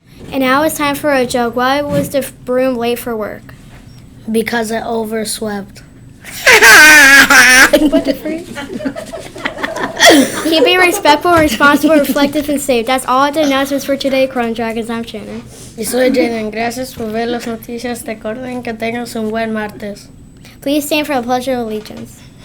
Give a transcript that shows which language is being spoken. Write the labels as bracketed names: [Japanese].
[English] And now it's time for a joke. Why was the broom late for work? Because it overswept. What the freak? Keep being respectful, responsible, reflective, and safe. That's all the announcements for today, Cortland Dragons. I'm Shannon. [Spanish] Y soy Jaden. Gracias por ver las noticias de Cortland. Que tengas un buen martes. [English] Please stand for the Pledge of Allegiance.